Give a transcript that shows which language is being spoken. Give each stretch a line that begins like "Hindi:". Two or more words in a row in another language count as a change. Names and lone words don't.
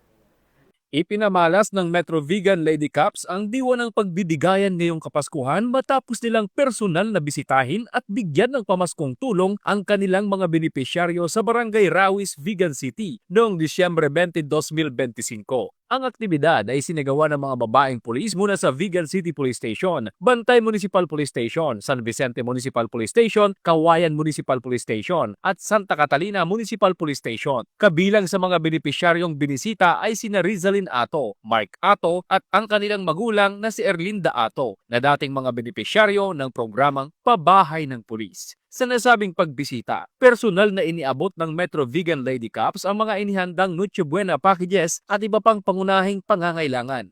Filipino: Ipinamalas ng Metro Vegan Lady Cups ang diwa ng pagbibigayan ngayong Kapaskuhan matapos nilang personal na bisitahin at bigyan ng pamaskong tulong ang kanilang mga benepisyaryo sa Barangay Rawis, Vegan City noong Disyembre 20, 2025. Ang aktibidad ay sinagawa ng mga babaeng pulis muna sa Vegan City Police Station, Bantay Municipal Police Station, San Vicente Municipal Police Station, Kawayan Municipal Police Station at Santa Catalina Municipal Police Station. Kabilang sa mga benepisyaryong binisita ay sina Rizalyn Ato, Mark Ato at ang kanilang magulang na si Erlinda Ato na dating mga benepisyaryo ng programang Pabahay ng Pulis. Sa nasabing pagbisita, personal na iniabot ng Metro Vegan Lady Cups ang mga inihandang Noche Buena packages at iba pang pangunahing pangangailangan.